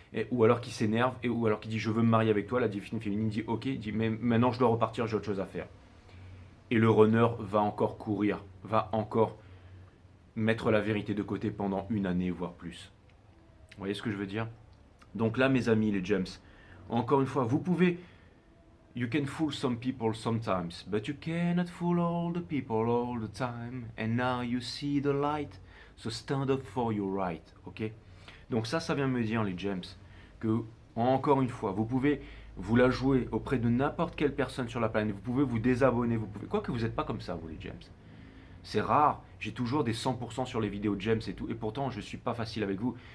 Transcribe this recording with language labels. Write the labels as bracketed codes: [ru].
[fr] Ou alors qui s'énerve, ou alors qui dit je veux me marier avec toi, la divine féminine dit ok, dit mais maintenant je dois repartir, j'ai autre chose à faire. Et le runner va encore courir, va encore mettre la vérité de côté pendant une année, voire plus. Vous voyez ce que je veux dire? Donc là, mes amis, les gems, encore une fois, vous pouvez... [en] You can fool some people sometimes, but you cannot fool all the people all the time. And now you see the light, so stand up for your right, ok? [fr] Donc ça vient me dire, les gems, que, encore une fois, vous pouvez vous la jouer auprès de n'importe quelle personne sur la planète. Vous pouvez vous désabonner, vous pouvez... Quoique vous n'êtes pas comme ça, vous, les gems. C'est rare, j'ai toujours des 100% sur les vidéos de James et tout, et pourtant je ne suis pas facile avec vous.